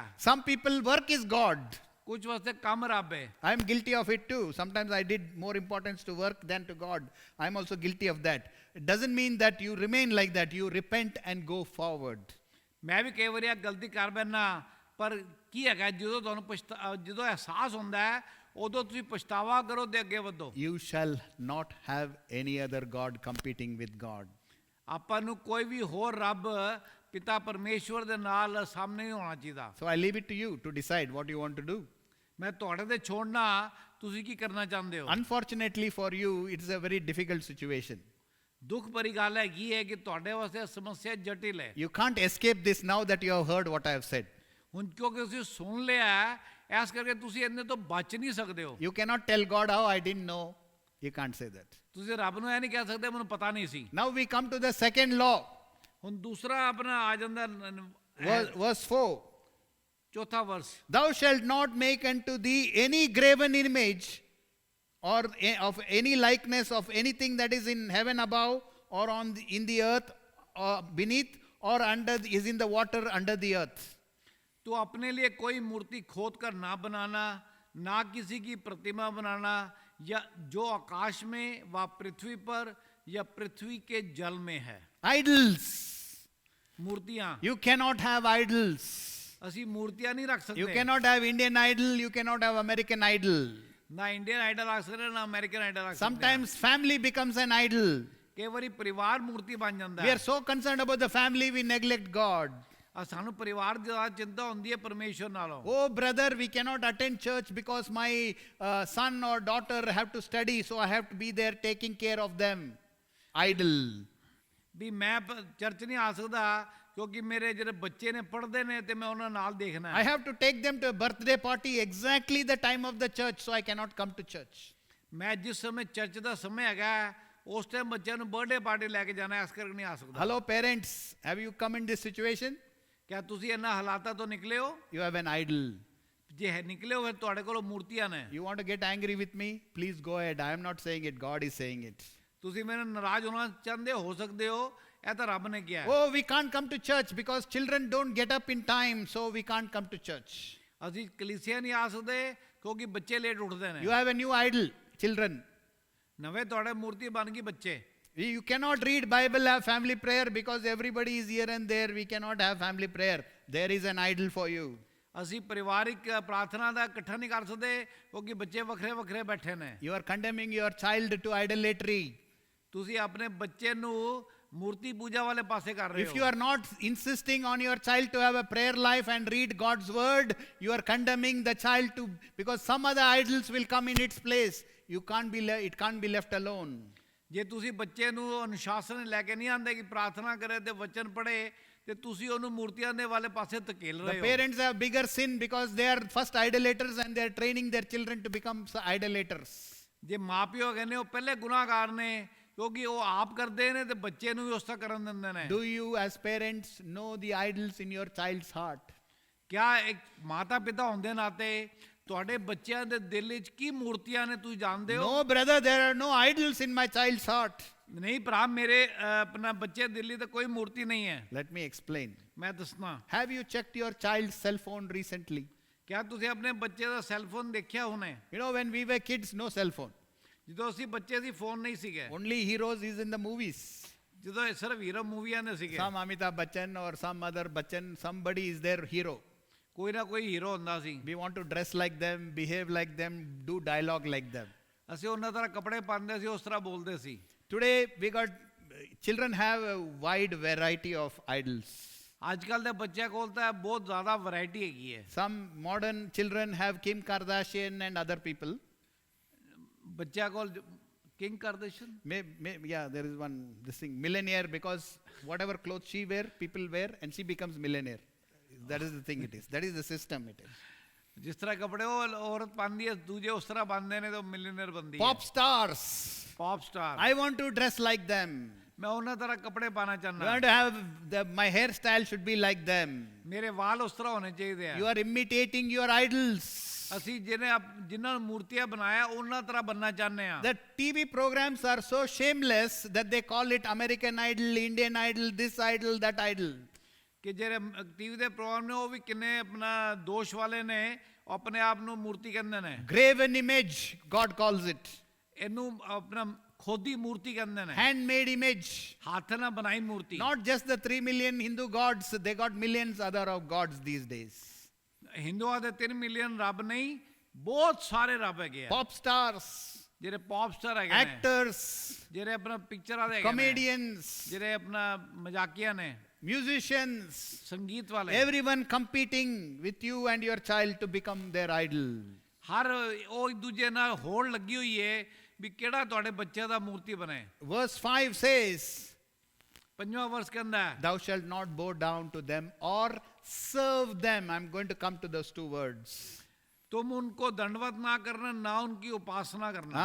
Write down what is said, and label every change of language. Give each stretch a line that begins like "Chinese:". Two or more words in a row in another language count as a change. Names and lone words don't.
English: Some people, work is god.
Punjabi: ਕੁਝ ਵਾਸਤੇ ਕੰਮ ਰੱਬ ਹੈ।
English: I am guilty of it too. Sometimes I did more importance to work than to God. I am also guilty of that. It doesn't mean that you remain like that. You repent and go forward.
Punjabi: ਮੈਂ ਵੀ ਕਈ ਵਾਰੀ ਇਹ ਗਲਤੀ ਕਰ ਬੈਠਣਾ, ਪਰ ਕੀ ਹੈਗਾ ਜਦੋਂ ਤੁਹਾਨੂੰ ਜਦੋਂ ਅਹਿਸਾਸ ਹੁੰਦਾ ਹੈ ਉਦੋਂ ਤੁਸੀਂ ਪਛਤਾਵਾ ਕਰੋ ਤੇ ਅੱਗੇ ਵਧੋ।
English: You shall not have any other god competing with God.
Punjabi: ਆਪਾਂ ਨੂੰ ਕੋਈ ਵੀ ਹੋਰ ਰੱਬ ਪਿਤਾ ਪਰਮੇਸ਼ਵਰ ਦੇ ਨਾਲ ਸਾਹਮਣੇ ਨਹੀਂ ਹੋਣਾ ਚਾਹੀਦਾ।
English: So I leave it to you to decide what you want to do.
Punjabi: ਮੈਂ ਤੁਹਾਡੇ ਤੇ ਛੋੜਨਾ, ਤੁਸੀਂ ਕੀ ਕਰਨਾ ਚਾਹੁੰਦੇ ਹੋ?
English: Unfortunately for you, it is a very difficult situation.
Punjabi: ਦੁੱਖ ਭਰੀ ਗੱਲ ਹੈਗੀ ਹੈ ਕਿ ਤੁਹਾਡੇ ਵਾਸਤੇ ਸਮੱਸਿਆ ਜਟਿਲ ਹੈ।
English: You can't escape this now that you have heard what I have said.
Punjabi: ਹੁਣ ਕਿਉਂਕਿ ਤੁਸੀਂ ਸੁਣ ਲਿਆ ਹੈ, ਇਸ ਕਰਕੇ ਤੁਸੀਂ ਇਹਨੇ ਤੋਂ ਬਚ ਨਹੀਂ ਸਕਦੇ ਹੋ।
English: You cannot tell God how I didn't know. You can't say that.
Punjabi: ਤੁਸੀਂ ਰੱਬ ਨੂੰ ਇਹ ਨਹੀਂ ਕਹਿ ਸਕਦੇ ਮੈਨੂੰ ਪਤਾ ਨਹੀਂ ਸੀ।
English: Now we come to the second law.
Punjabi: ਹੁਣ ਦੂਸਰਾ ਆਪਣਾ ਆ ਜਾਂਦਾ
English: Verse 4.
Punjabi: ਚੌਥਾ ਵਰਸ।
English: Thou shalt not make unto thee any graven image or of any likeness of anything that is in heaven above or in the earth or beneath or is in the water under the earth.
Hindi: तो अपने लिए कोई मूर्ति खोद कर ना बनाना, ना किसी की प्रतिमा बनाना, या जो आकाश में व पृथ्वी पर या पृथ्वी के जल में है।
English: Idols.
Hindi: मूर्तियां।
English: You cannot have idols.
Hindi: ਅਸੀਂ मूर्तियां नहीं रख सकते।
English: You cannot have Indian idol. You cannot have American idol.
Hindi: ना इंडियन आइडल रख सकते ना अमेरिकन आइडल रख सकते।
English: Sometimes family becomes an idol.
Hindi: कई बारी परिवार मूर्ति बन जाता
English: We
Hindi: है।
English: are so concerned about the family, we neglect God.
Punjabi: ਸਾਨੂੰ ਪਰਿਵਾਰ ਦੀ ਜ਼ਿਆਦਾ ਚਿੰਤਾ ਹੁੰਦੀ ਹੈ ਪਰਮੇਸ਼ਵਰ ਨਾਲੋਂ।
English: Oh brother, we cannot attend church because my son or daughter have to study, so I have to be there taking care of them. Idol.
Punjabi: ਵੀ ਮੈਂ ਚਰਚ ਨਹੀਂ ਆ ਸਕਦਾ ਕਿਉਂਕਿ ਮੇਰੇ ਜਿਹੜੇ ਬੱਚੇ ਨੇ ਪੜ੍ਹਦੇ ਨੇ ਤੇ ਮੈਂ ਉਹਨਾਂ ਨਾਲ ਦੇਖਣਾ
English: I
Punjabi: ਹੈ।
English: have to take them to a birthday party exactly the time of the church, so I cannot come to church.
Punjabi: ਮੈਂ ਜਿਸ ਸਮੇਂ ਚਰਚ ਦਾ ਸਮੇਂ ਹੈਗਾ ਉਸ ਟਾਈਮ ਬੱਚਿਆਂ ਨੂੰ
English: birthday party
Punjabi: ਲੈ ਕੇ ਜਾਣਾ, ਇਸ ਕਰਕੇ ਨਹੀਂ ਆ ਸਕਦਾ।
English: Hello parents, have you come in this situation?
Punjabi: ਕਿਆ ਤੁਸੀਂ ਇਹਨਾਂ ਹਾਲਾਤਾਂ ਤੋਂ ਨਿਕਲੇ ਹੋ?
English: You have an idol.
Punjabi: ਜੇ ਹੈ ਨਿਕਲੇ ਹੋ ਫਿਰ ਤੁਹਾਡੇ ਕੋਲ ਮੂਰਤੀਆਂ ਨੇ।
English: You want to get angry with me? Please go ahead. I am not saying it. God is saying it.
Punjabi: ਤੁਸੀਂ ਮੇਰੇ ਨਾਲ ਨਾਰਾਜ਼ ਹੋਣਾ ਚਾਹੁੰਦੇ ਹੋ ਸਕਦੇ ਹੋ, ਇਹ ਤਾਂ ਰੱਬ ਨੇ ਕਿਹਾ ਹੈ।
English: Oh, we can't come to church because children don't get up in time, so we can't come to church.
Punjabi: ਅਸੀਂ ਕਲੀਸਿਆ ਨਹੀਂ ਆ ਸਕਦੇ ਕਿਉਂਕਿ ਬੱਚੇ ਲੇਟ ਉੱਠਦੇ ਨੇ।
English: You have a new idol, children.
Punjabi: ਨਵੇਂ ਤੁਹਾਡੇ ਮੂਰਤੀ ਬਣ ਗਈ ਬੱਚੇ।
English: You cannot read Bible, have family prayer because everybody is here and there. We cannot have family prayer. There is an idol for you.
Punjabi: ਅਸੀਂ ਪਰਿਵਾਰਿਕ ਪ੍ਰਾਰਥਨਾ ਦਾ ਇਕੱਠਾ ਨਹੀਂ ਕਰ ਸਕਦੇ ਕਿਉਂਕਿ ਬੱਚੇ ਵੱਖਰੇ ਵੱਖਰੇ ਬੈਠੇ ਨੇ।
English: You are condemning your child to idolatry.
Punjabi: ਤੁਸੀਂ ਆਪਣੇ ਬੱਚੇ ਨੂੰ ਮੂਰਤੀ ਪੂਜਾ ਵਾਲੇ ਪਾਸੇ ਕਰ ਰਹੇ
English: If you
Punjabi: ਹੋ।
English: are not insisting on your child to have a prayer life and read God's word, you are condemning the child to, because some other idols will come in its place. It can't be left alone.
Punjabi: ਜੇ ਤੁਸੀਂ ਬੱਚੇ ਨੂੰ ਅਨੁਸ਼ਾਸਨ ਲੈ ਕੇ ਨਹੀਂ ਆਂਦੇ ਕਿ ਪ੍ਰਾਰਥਨਾ ਕਰੇ ਤੇ ਵਚਨ ਪੜ੍ਹੇ ਤੇ ਤੁਸੀਂ ਉਹਨੂੰ ਮੂਰਤੀਆਂ ਦੇ ਵਾਲੇ ਪਾਸੇ ਧਕੇਲ
English: The
Punjabi: ਰਹੇ ਹੋ।
English: parents have bigger sin because they are first idolaters and they are training their children to become idolaters.
Punjabi: ਜੇ ਮਾਪਿਓ ਕਹਿੰਦੇ ਉਹ ਪਹਿਲੇ ਗੁਨਾਹਗਾਰ ਨੇ ਕਿਉਂਕਿ ਉਹ ਆਪ ਕਰਦੇ ਨੇ ਤੇ ਬੱਚੇ ਨੂੰ ਵੀ ਉਸ ਤਰ੍ਹਾਂ ਕਰਨ ਦਿੰਦੇ ਨੇ।
English: Do you as parents know the idols in your child's heart?
Punjabi: ਕਿਆ ਇੱਕ ਮਾਤਾ ਪਿਤਾ ਹੁੰਦੇ ਨਾਤੇ ਤੁਹਾਡੇ ਬੱਚਿਆਂ ਦੇ ਦਿਲ ਵਿੱਚ ਕੀ ਮੂਰਤੀਆਂ ਨੇ ਤੁਸੀਂ ਜਾਣਦੇ ਹੋ?
English: No brother, there are no idols in my child's heart.
Punjabi: ਨਹੀਂ ਭਰਾ, ਮੇਰੇ ਆਪਣਾ ਬੱਚੇ ਦਿੱਲੀ ਤੇ ਕੋਈ ਮੂਰਤੀ ਨਹੀਂ ਹੈ।
English: Let me explain.
Punjabi: ਮੈਂ ਦੱਸਣਾ।
English: Have you checked your child's cell phone recently?
Punjabi: ਕਿਆ ਤੁਸੀਂ ਆਪਣੇ ਬੱਚੇ ਦਾ
English: cell phone
Punjabi: ਦੇਖਿਆ ਹੁਣੇ?
English: You know, when we were kids, no cell phone.
Punjabi: ਜਦੋਂ ਅਸੀਂ ਬੱਚੇ ਸੀ ਫੋਨ ਨਹੀਂ ਸੀਗੇ।
English: Only heroes is in the movies.
Punjabi: ਜਦੋਂ ਸਿਰਫ ਹੀਰੋ ਮੂਵੀਆਂ ਦੇ ਸੀਗੇ।
English: Some Amitabh Bachchan or some other Bachchan, somebody is their hero.
Punjabi: ਕੋਈ ਨਾ ਕੋਈ ਹੀਰੋ ਹੁੰਦਾ ਸੀ।
English: We want to dress like them, behave like them, do dialogue like them.
Punjabi: ਅਸੀਂ ਉਹਨਾਂ ਤਰ੍ਹਾਂ ਕੱਪੜੇ ਪਾਉਂਦੇ ਸੀ, ਉਸ ਤਰ੍ਹਾਂ ਬੋਲਦੇ ਸੀ।
English: Today we got children have a wide variety of idols.
Punjabi: ਅੱਜ ਕੱਲ ਦੇ ਬੱਚਿਆਂ ਕੋਲ ਤਾਂ ਬਹੁਤ ਜ਼ਿਆਦਾ ਵੈਰਾਈਟੀ ਹੈਗੀ ਹੈ।
English: Some modern children have Kim Kardashian and other people.
Punjabi: ਬੱਚਿਆਂ ਕੋਲ ਕਿੰਗ ਕਰਦੇਸ਼ਨ
English: Yeah, there is one, this thing, millionaire, because whatever clothes she wear, people wear, and she becomes millionaire. That is the thing it is. That is the system it is.
Punjabi: ਜਿਸ ਤਰ੍ਹਾਂ ਕੱਪੜੇ ਉਹ ਔਰਤ ਪਾਉਂਦੀ ਹੈ ਦੂਜੇ ਉਸ ਤਰ੍ਹਾਂ ਪਾਉਂਦੇ ਨੇ ਤਾਂ ਮਿਲੀਅਨਰ ਬਣਦੀ ਹੈ
English: Pop stars. pop star I want to dress like them.
Punjabi: ਮੈਂ ਉਹਨਾਂ ਤਰ੍ਹਾਂ ਕੱਪੜੇ ਪਾਣਾ
English: I
Punjabi: ਚਾਹੁੰਦਾ
English: want to have my hairstyle should be like them.
Punjabi: ਮੇਰੇ ਵਾਲ ਉਸ ਤਰ੍ਹਾਂ ਹੋਣੇ ਚਾਹੀਦੇ ਆ
English: You are imitating your idols.
Punjabi: ਅਸੀਂ ਜਿਨ੍ਹਾਂ ਨੂੰ ਮੂਰਤੀਆਂ ਬਣਾਇਆ ਉਹਨਾਂ ਤਰ੍ਹਾਂ ਬੰਨਣਾ ਚਾਹੁੰਦੇ ਆ
English: The TV programs are so shameless that they call it American Idol, Indian Idol, this idol, that idol.
Punjabi: ਕਿ ਜਿਹੜੇ ਟੀਵੀ ਦੇ ਪ੍ਰੋਗਰਾਮ ਨੇ ਉਹ ਵੀ ਕਿੰਨੇ ਆਪਣਾ ਦੋਸ਼ ਵਾਲੇ ਨੇ ਉਹ ਆਪਣੇ ਆਪ ਨੂੰ ਮੂਰਤੀ ਕਹਿੰਦੇ ਨੇ
English: Graven image, God calls it.
Punjabi: ਇਹਨੂੰ ਆਪਣਾ ਖੋਦੀ ਮੂਰਤੀ ਕਹਿੰਦੇ ਨੇ
English: Handmade image.
Punjabi: ਹੱਥ ਨਾਲ ਬਣਾਈ ਮੂਰਤੀ
English: Not just the 3 million Hindu gods, they got millions other of gods these days.
Punjabi: ਹਿੰਦੂਆਂ ਦੇ 3 ਮਿਲੀਅਨ ਰੱਬ ਨਹੀਂ ਬਹੁਤ ਸਾਰੇ ਰੱਬ ਹੈਗੇ ਆ
English: Pop stars,
Punjabi: ਜਿਹੜੇ
English: pop star
Punjabi: ਹੈਗੇ ਨੇ
English: actors,
Punjabi: ਜਿਹੜੇ ਆਪਣਾ ਪਿਕਚਰਾਂ ਦੇ ਹੈਗੇ ਨੇ
English: comedians,
Punjabi: ਜਿਹੜੇ ਆਪਣਾ ਮਜ਼ਾਕੀਆ ਨੇ
English: musicians,
Punjabi: ਸੰਗੀਤ ਵਾਲੇ
English: everyone competing with you and your child to become their idol.
Punjabi: ਹਰ ਉਹ ਇੱਕ ਦੂਜੇ ਨਾਲ ਹੋੜ ਲੱਗੀ ਹੋਈ ਹੈ ਵੀ ਕਿਹੜਾ ਤੁਹਾਡੇ ਬੱਚੇ ਦਾ ਮੂਰਤੀ ਬਣੇ
English: Verse 5 says,
Punjabi: ਪੰਜਵਾਂ ਵਰਸ ਕਹਿੰਦਾ ਹੈ
English: Thou shalt not bow down to them or serve them. I'm going to come to those two words.
Hindi: तुम उनको दंडवत ना करना ना उनकी उपासना करना